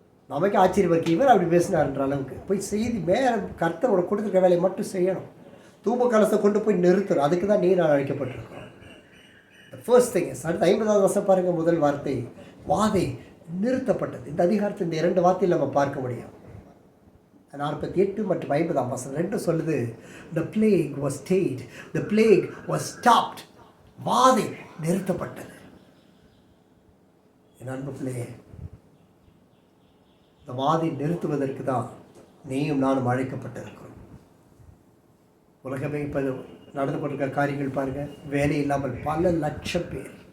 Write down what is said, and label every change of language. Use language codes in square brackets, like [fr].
[ta] நமக்கு ஆச்சரியம் இருக்கு, இவர் அப்படி பேசினார்ன்ற அளவுக்கு போய் செய்தி மேலே கர்த்தரோட கொடுத்துருக்க வேலையை மட்டும் செய்யணும். தூப கலசை கொண்டு போய் நிறுத்தணும். அதுக்கு தான் நீர் அழைக்கப்பட்டிருக்கோம். [en] First thing. [ta] அடுத்து 50வது வருஷம் பாருங்கள், முதல் வார்த்தை வாதை நிறுத்தப்பட்டது. இந்த அதிகாரத்தை இந்த 2 வார்த்தையில் நம்ம பார்க்க முடியும். 48 மற்றும் 50ஆம் வசனம் 2 சொல்லுது, [en] the plague was stayed, the plague was stopped. [ta] வாதை நிறுத்தப்பட்டது. என் அன்பு பிள்ளையே, இந்த வாதை நிறுத்துவதற்கு தான் நீயும் நானும் அழைக்கப்பட்டிருக்கிறோம். உலகமே இப்போ நடந்து கொண்டிருக்கிற காரியங்கள் பாருங்கள். வேலை இல்லாமல் பல லட்சம் பேர்.